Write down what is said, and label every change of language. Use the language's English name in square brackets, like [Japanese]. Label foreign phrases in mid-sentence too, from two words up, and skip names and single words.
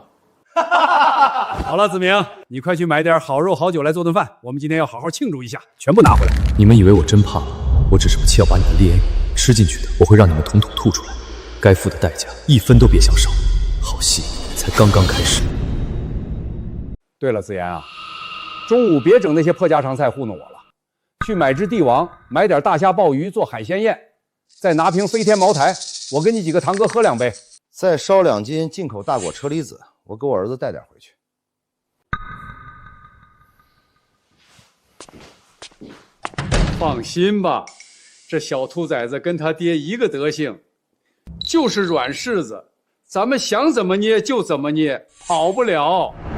[Chinese] 好了，子明，你快去买点好肉好酒来做顿饭，我们今天要好好庆祝一下，全部拿回来。你们以为我真怕了？我只是不气要把你的DNA吃进去的，我会让你们统统吐出来，该付的代價1分都別想少。好戲才剛剛開始。对了，子妍啊，中午別整那些破家常菜糊弄我了。去買只帝王，買點大蝦鮑魚做海鮮宴，再拿瓶飛天茅台，我跟你幾個堂哥喝2杯，再燒2斤進口大果車厘子，我給我兒子帶點回去。放心吧，這小兔崽子跟他爹一個德行，就是軟柿子，咱們想怎麼捏就怎麼捏，跑不了。